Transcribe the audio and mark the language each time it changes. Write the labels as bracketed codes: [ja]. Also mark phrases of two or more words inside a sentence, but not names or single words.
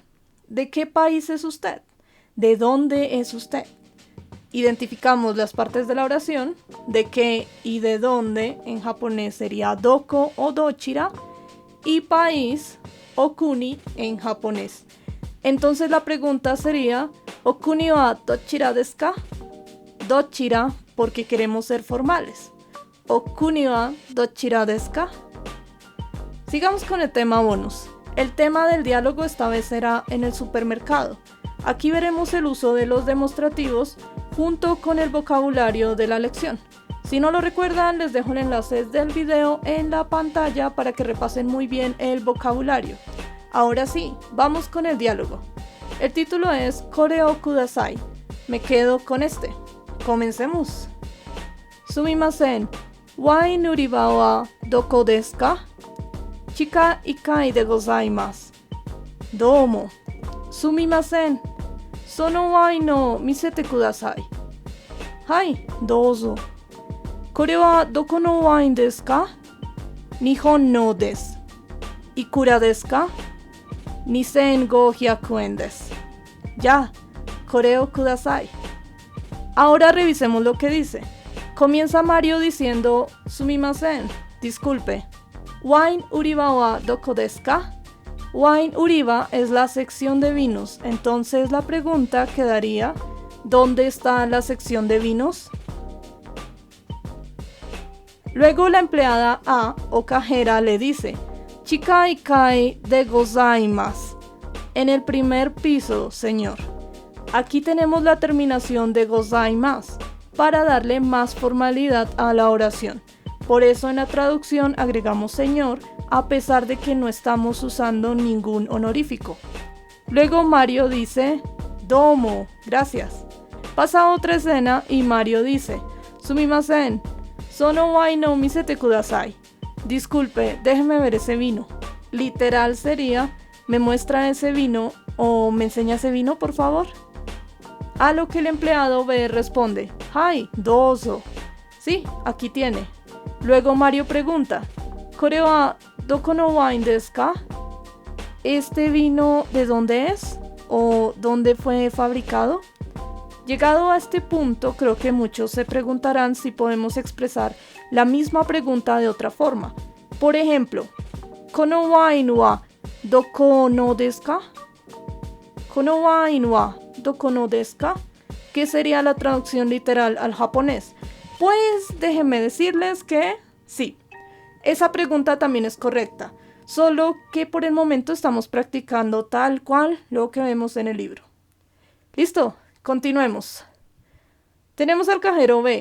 [es] ¿De qué país es usted? ¿De dónde es usted? Identificamos las partes de la oración. De qué y de dónde en japonés sería doko o dochira, y país o kuni en japonés. Entonces la pregunta sería [ja] お国はどちらですか? [es] Dochira porque queremos ser formales. [ja] お国はどちらですか? [es] Sigamos con el tema bonus. El tema del diálogo esta vez será en el supermercado. Aquí veremos el uso de los demostrativos junto con el vocabulario de la lección. Si no lo recuerdan, les dejo el enlace del video en la pantalla para que repasen muy bien el vocabulario. Ahora sí, vamos con el diálogo. El título es [ja] これをください. [es] Me quedo con este. Comencemos. [ja] すみません、ワイン売り場はどこですか? 地下一階でございます. どうも。すみません. そのワインを見せてください. はい、どうぞ. これはどこのワインですか? 日本のです。いくらですか? 2500円です. や、これをください. [es] Ahora revisemos lo que dice. Comienza Mario diciendo sumimasen, disculpe. [ja] ワイン売り場はどこですか? ワイン売り場 [es] es la sección de vinos, entonces la pregunta quedaría ¿dónde está la sección de vinos? Luego la empleada A o cajera le dice [ja] 地下一階でございます. [es] En el primer piso, señor. Aquí tenemos la terminación [ja] でございます [es] para darle más formalidad a la oración. Por eso en la traducción agregamos señor, a pesar de que no estamos usando ningún honorífico. Luego Mario dice, domo, gracias. Pasa otra escena y Mario dice, [ja] すみません、そのワインの見せてください. [es] Disculpe, déjeme ver ese vino. Literal sería, ¿me muestra ese vino o me enseña ese vino, por favor? A lo que el empleado B responde, [ja] はい、どうぞ. [es] Sí, aquí tiene. Luego Mario pregunta, [ja] これはどこのワインですか? [es] ¿Este vino de dónde es? ¿O dónde fue fabricado? Llegado a este punto, creo que muchos se preguntarán si podemos expresar la misma pregunta de otra forma. Por ejemplo, [ja] このワインはどこのですか? このワインはどこのですか? [es] ¿Qué sería la traducción literal al japonés? Pues déjenme decirles que sí, esa pregunta también es correcta, solo que por el momento estamos practicando tal cual lo que vemos en el libro. ¿Listo? Continuemos. Tenemos al cajero B.